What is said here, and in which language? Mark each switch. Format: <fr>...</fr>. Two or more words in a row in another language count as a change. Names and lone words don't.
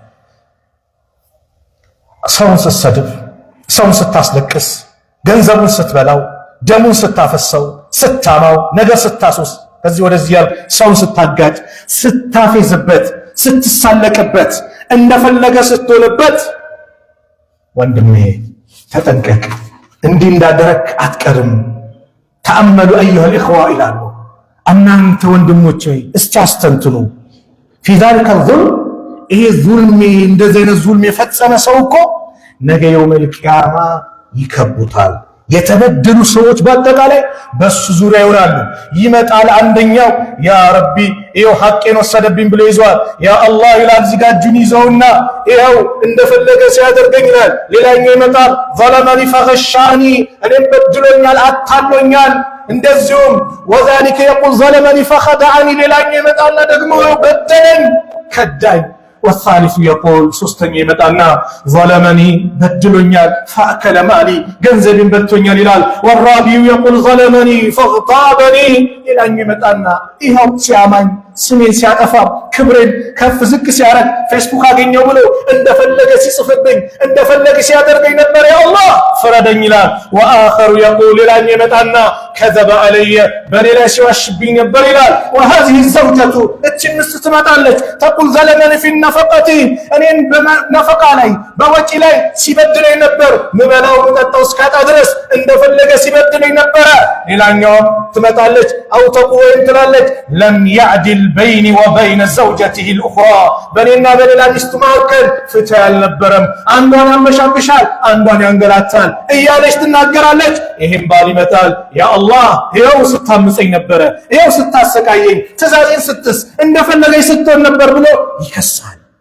<am>ሰውን ስትሰድብ፣ ሰውን ስታስለቅስ፣ ገንዘቡን ስትበላው፣ ደሙን ስታፈሰው፣ ስታማው፣ ነገር ስታሶስ፣ ከዚህ ወደዚህ ያል ሰውን ስታጋጭ፣ ስታፌዝበት፣ ስትሳለቅበት፣ እንደፈለገ ስትሆንበት ወንድሜ ተጠንቀቅ፣ እንዲህ እንዳደረክ አትቀርም።</am> <ar>تأملوا أيها الإخوة</ar> <am>ይላሉ። እናንተ ወንድሞች ሆይ እስቲ አስተንትኑ።</am> <ar>في ذلك الظلم</ar> <am>ይሄ ዙልም እንደዚህ አይነት ዙልም የፈጸመ ሰው እኮ ነገ</am> <ar>يوم القيامة</ar> <am>ይከቡታል። የተበደሉ ሰዎች በአጠቃላይ በሱ ዙሪያ ይሆናሉ። ይመጣል አንደኛው</am> <ar>يا ربي</ar> <am>ይኸው ሐቄን ወሰደብኝ ብሎ ይዟል።</am> <ar>يا الله</ar> <am>ይላል እዚህ ጋር እጁን ይዘውና ይኸው እንደፈለገ ሲያደርገኝ ይላል። ሌላኛው ይመጣል</am> <ar>ظلمني فغشاني</ar> <am>እኔም በድሎኛል አታሎኛል። እንደዚሁም</am> <ar>وذلك يقول ظلمني فخدعني</ar> <am>ሌላኛው ይመጣና ደግሞ በደለኝ ከዳኝ።</am> <ar>والثالث يقول</ar> <am>ሶስተኛ ይመጣና ظلمني በድሎኛል</am> <ar>فأكل مالي</ar> <am>ገንዘቤን በልቶኛል ይላል።</am> <ar>والرابع يقول ظلمني فاغتابني</ar> <am>ሌላኛው ይመጣና ይኸው ሲያማኝ ስሜን ሲያጠፋ ክብሬን ከፍ ዝቅ ሲያረግ ፌስቡክ አገኘው ብሎ እንደፈለገ ሲጽፍብኝ እንደፈለገ ሲያደርገኝ ነበር</am> <ar>يا الله</ar> <am>ፍረደኝ ይላል። وآخر يقول ሌላኛው ይመጣና</am> <ar>كذب علي</ar> <am>በሌላ ሲዋሽብኝ ነበር ይላል።</am> <ar>وهذه الزوجة</ar> <am>እቺ ሚስት ትመጣለች</am> <ar>تقول ظلمني في النفقة</ar> <am>እኔን በነፈቃ ላይ በወጪ ላይ ሲበድለኝ ነበር ምበላው ምጠጣው እስካጣ ድረስ እንደፈለገ ሲበድለኝ ነበር። ሌላኛው ትመጣለች</am> <ar>أو تقول</ar> <am>ትላለች</am> <ar>لم يعدل بيني وبين زوجته الأخرى</ar> <am>በኔና በሌላ ሚስት መካከል ፍትህ አልነበረም። አንዷን ያመሻብሻል፣ አንዷን ያንገላታል እያለች ትናገራለች። ይሄም ባል ይመጣል</am> <ar>يا الله</ar> <am>ይኸው ስታምፀኝ ነበረ፣ ይኸው ስታሰቃየኝ፣ ትእዛዜን ስትስ እንደፈለገኝ ስትሆን ነበር ብሎ ይከሳል።</am>